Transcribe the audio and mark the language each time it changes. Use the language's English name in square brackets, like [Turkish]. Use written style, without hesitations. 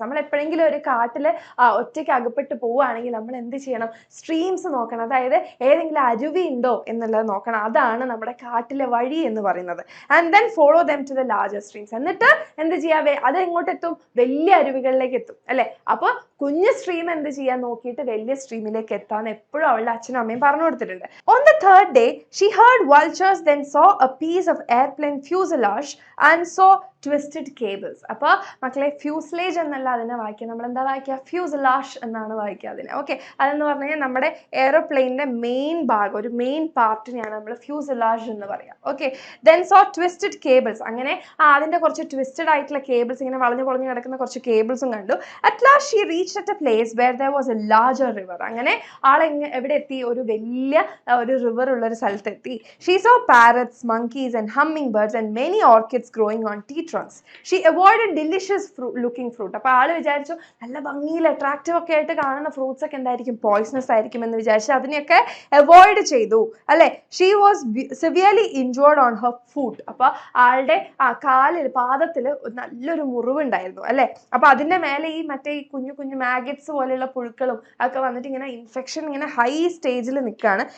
[Malayalam] നമ്മൾ എപ്പോഴെങ്കിലും ഒരു കാട്ടില് ഒറ്റയ്ക്ക് അകപ്പെട്ട് പോവുകയാണെങ്കിൽ നമ്മൾ എന്ത് ചെയ്യണം, സ്ട്രീംസ് നോക്കണം, അതായത് ഏതെങ്കിലും അരുവി ഉണ്ടോ എന്നുള്ളത് നോക്കണം. അതാണ് നമ്മുടെ കാട്ടിലെ വഴി എന്ന് പറയുന്നത്. [English] And then follow them to the larger streams. [Malayalam] എന്നിട്ട് എന്ത് ചെയ്യാവേ, അത് എങ്ങോട്ട് എത്തും, വലിയ അരുവികളിലേക്ക് എത്തും അല്ലെ. അപ്പൊ കുഞ്ഞു സ്ട്രീം എന്ത് ചെയ്യാൻ നോക്കിയിട്ട് വലിയ സ്ട്രീമിലേക്ക് എത്താൻ എപ്പോഴും അവളുടെ അച്ഛനും അമ്മയും പറഞ്ഞു കൊടുത്തിട്ടുണ്ട്. [English] On the third day, she heard vultures, then saw a piece of airplane fuselage and saw twisted cables. [Malayalam] അപ്പോൾ മക്കളെ ഫ്യൂസ്ലേജ് എന്നല്ല അതിനെ വായിക്കുക, നമ്മൾ എന്താ വായിക്കുക, ഫ്യൂസലാഷ് എന്നാണ് വായിക്കുക അതിനെ. ഓക്കെ, അതെന്ന് പറഞ്ഞു കഴിഞ്ഞാൽ നമ്മുടെ എയറോപ്ലെയിനിന്റെ മെയിൻ ഭാഗം, ഒരു മെയിൻ പാർട്ടിനെയാണ് നമ്മൾ ഫ്യൂസലാഷ് എന്ന് പറയാം. Okay, [English] then saw twisted cables, [Malayalam] അങ്ങനെ അതിന്റെ കുറച്ച് ട്വിസ്റ്റഡ് ആയിട്ടുള്ള കേബിൾസ്, ഇങ്ങനെ വളഞ്ഞു പൊളഞ്ഞു കിടക്കുന്ന കുറച്ച് കേബിൾസും കണ്ടു. [English] At last she reached at a place where there was a larger river. [Malayalam] അങ്ങനെ എവിടെ എത്തി, ഒരു വലിയ ഒരു റിവർ ഉള്ള ഒരു സ്ഥലത്തെത്തി. [English] She saw parrots, monkeys and hummingbirds and many orchids growing on tree trunks. She avoided delicious looking fruit. [Malayalam] അപ്പോൾ ആള് വിചാരിച്ചു നല്ല ഭംഗിയിൽ അട്രാക്റ്റീവ് ഒക്കെ ആയിട്ട് കാണുന്ന ഫ്രൂട്ട്സ് ഒക്കെ എന്തായിരിക്കും, പോയ്സണസ് ആയിരിക്കും എന്ന് വിചാരിച്ചു അതിനെയൊക്കെ അവോയ്ഡ് ചെയ്തു അല്ലെ. [English] She was severely injured on her foot. [Malayalam] അപ്പൊ ആളുടെ കാലിൽ, പാദത്തിൽ നല്ലൊരു മുറിവുണ്ടായിരുന്നു അല്ലെ. അപ്പൊ അതിന്റെ മേലെ ഈ മറ്റേ ഈ കുഞ്ഞു കുഞ്ഞു മാഗറ്റ്സ് പോലെയുള്ള പുഴുക്കളും ഒക്കെ വന്നിട്ട് ഇങ്ങനെ ഇൻഫെക്ഷൻ ഇങ്ങനെ ഹൈ സ്റ്റേജിൽ നിൽക്കുകയാണ്.